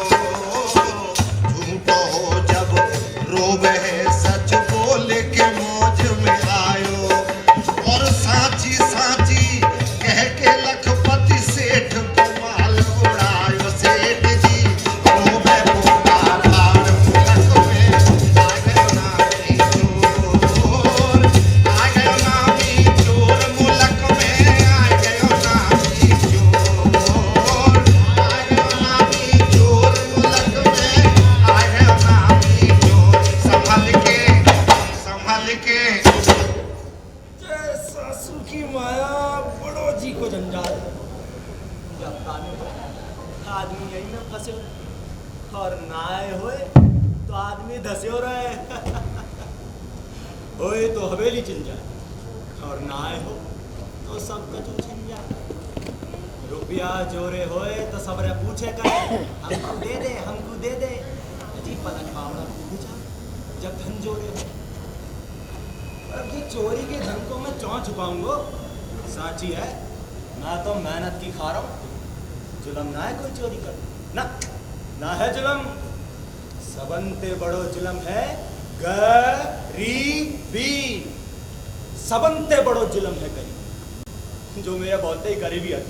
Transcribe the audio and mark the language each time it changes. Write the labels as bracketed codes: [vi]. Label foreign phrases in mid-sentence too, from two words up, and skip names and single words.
[bra] झूठ हो जब रोवे है, सच बोल के मौज में आयो। और साची साची कह के लखपति सेठ को माल उड़ायो। सेठ जी रोवे बोला भाड़ मुलक में, आ गयो नामी चोर, आ गयो नामी चोर मुलक में, आ गयो नामी चोर, आ गयो नामी चोर मुलक में, आ गयो नामी चोर। संभल के संभल के। जय सासू की माया बड़ो जी को जंजाल। जब ताने आदमी यही में फंसे और नाए होए तो आदमी धसे हो रहे होए तो हवेली चिन जाए और नाए हो तो सब कचू छिन जाए। रुपया जोरे होए तो सबरे पूछे करे हमको दे दे। अजीब पलक बावड़ा पूछ जब धन जोरे हो। अब जी चोरी के धन को मैं चौं छुपाऊंगा? साची है मैं तो मेहनत की खा रहा हूँ। जुलम ना है कोई चोरी कर ना, ना है जुलम। सबंते बड़ो जुलम है गरीबी, सबंते बड़ो जुलम है गरीबी, जो मेरे बहुत ही गरीबी आती।